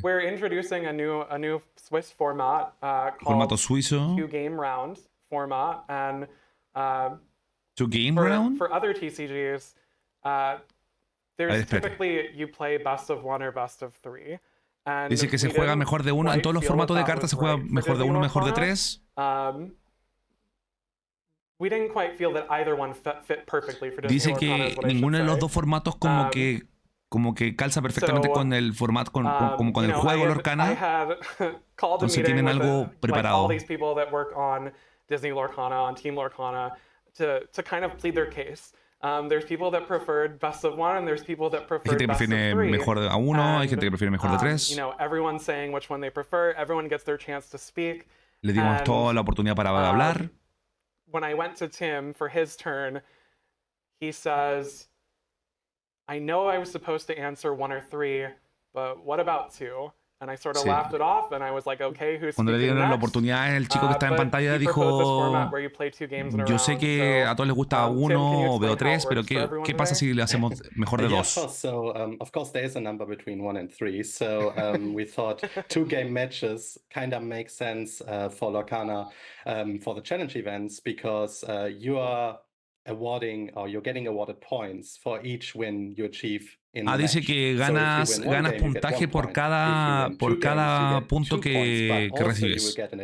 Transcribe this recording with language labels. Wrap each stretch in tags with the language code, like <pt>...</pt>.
<en>we're introducing a new Swiss format called</en> <es>formato suizo.</es> <en>Two Game Round format, and Two Game Round. For other TCGs, there's typically you play best of one or best of three. And</en> <es>dice que se juega mejor de uno en todos los formatos de cartas, se juega mejor de uno, mejor de tres.</es> <en>We didn't quite feel that either one fit perfectly for Disney</en> <es>dice que ninguno de los dos formatos como que calza perfectamente con el formato, como con el juego Lorcana. Entonces tienen algo preparado.</es> <en>All these people that work on Disney Lorcana, on Team Lorcana, to kind of plead their case. There's people that preferred best of one, and there's people that preferred best of three.</en> <es>Mejor de uno, hay gente que prefiere mejor de tres.</es> <en>Everyone's saying which one they prefer. Everyone gets their chance to speak.</en> <es>Le dimos toda la oportunidad para hablar.</es> <en>When I went to Tim for his turn, he says, I know I was supposed to answer one or three, but what about two? And I sort of laughed it off, and I was like, okay, who's</en> <es>Cuando le</es> <en>speaking</en> <es>dieron la</es> <en>next?</en> <es>oportunidad, el chico que está en pantalla dijo, yo sé que a todos les gusta uno o veo tres, pero ¿qué pasa si le hacemos mejor de dos?</es> <en>So, of course, there is a number between 1 and 3. So we thought 2 game matches kind of make sense for Lorcana for the challenge events, because you are awarding, or you're getting awarded points for each win you achieve.</en> <es>Dice que ganas puntaje por cada punto que recibes.</es>